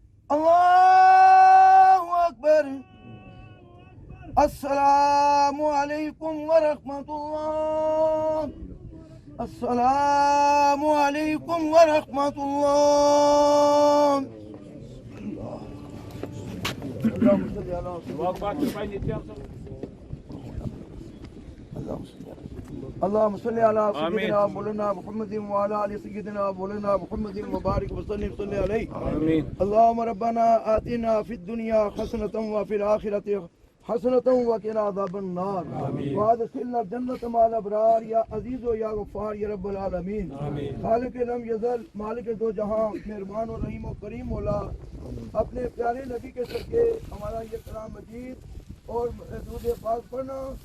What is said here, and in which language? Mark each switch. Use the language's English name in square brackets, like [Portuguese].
[Arabic] اللہ اکبر۔ السلام علیکم ورحمۃ اللہ۔ السلام علیکم ورحمۃ اللہ۔ اللهم صل على سيدنا مولانا محمد وعلى ال سيدنا مولانا محمد وبارك وسلم صل عليه. آمين. اللهم ربنا آتنا في الدنيا حسنة وفي الآخرة حسنة وقنا عذاب النار وادخلنا الجنة مع الأبرار یا عزیز و یا غفار یا رب العالمین [Urdu] خالق لم یزل مالک دو جہاں مہربان و رحیم و کریم مولا اپنے پیارے نبی کے صدقے ہمارا یہ کلام مجید اور درود پاک پڑھنا